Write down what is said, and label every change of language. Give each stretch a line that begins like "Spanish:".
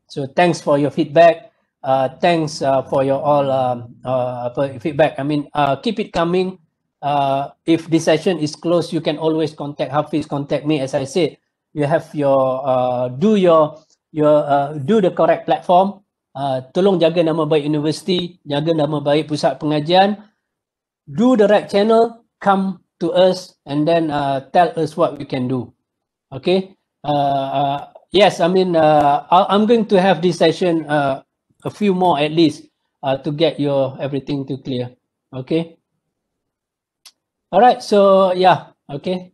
English: So thanks for your feedback. Thanks for your all feedback. I mean, keep it coming. If this session is closed, you can always contact Hafiz, contact me. As I said, you have your do the correct platform.
Malay: Tolong jaga nama baik universiti, jaga nama baik pusat pengajian.
English: Do the right channel, come to us, and then tell us what we can do. Okay. Yes, I mean, I'm going to have this session a few more at least to get your everything to clear. Okay. All right. So yeah. Okay.